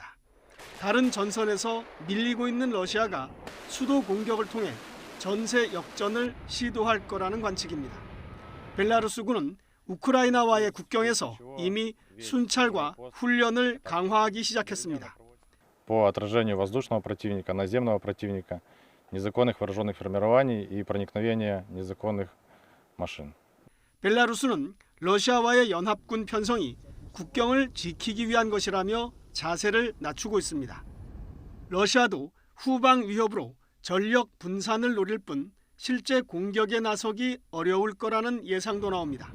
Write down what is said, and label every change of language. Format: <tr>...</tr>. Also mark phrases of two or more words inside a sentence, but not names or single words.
<ko>다른 전선에서 밀리고 있는 러시아가 수도 공격을 통해 전세 역전을 시도할 거라는 관측입니다. 벨라루스군은 우크라이나와의 국경에서 이미 순찰과 훈련을 강화하기 시작했습니다.</ko> <ru>По отражению воздушного противника, наземного противника, незаконных вооруженных формирований и проникновения незаконных машин.</ru> <ko>벨라루스는 러시아와의 연합군 편성이 국경을 지키기 위한 것이라며 자세를 낮추고 있습니다. 러시아도 후방 위협으로 전력 분산을 노릴 뿐 실제 공격에 나서기 어려울 거라는 예상도 나옵니다.</ko>